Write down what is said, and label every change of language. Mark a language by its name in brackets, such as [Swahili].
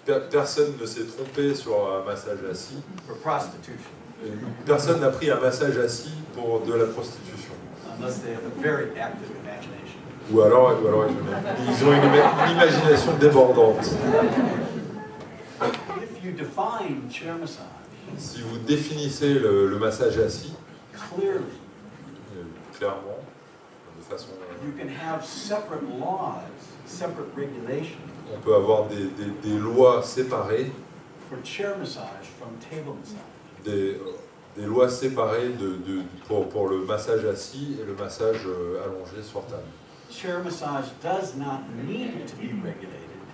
[French] Personne ne s'est trompé sur un massage assis. [English] for prostitution, [French] Personne n'a pris un massage assis pour de la prostitution. [English] unless they have a very active imagination. [French] Ou alors ils ont une imagination débordante. [English] If you define chair massage [French] Si vous définissez le massage assis, [English] clearly, [French] clairement, de façon... [English] you can have separate laws, separate regulations [French] On peut avoir des lois séparées, [English] for chair massage from table massage. [French] des lois séparées pour le massage assis et le massage allongé sur table. [English] Chair massage does not need to be regulated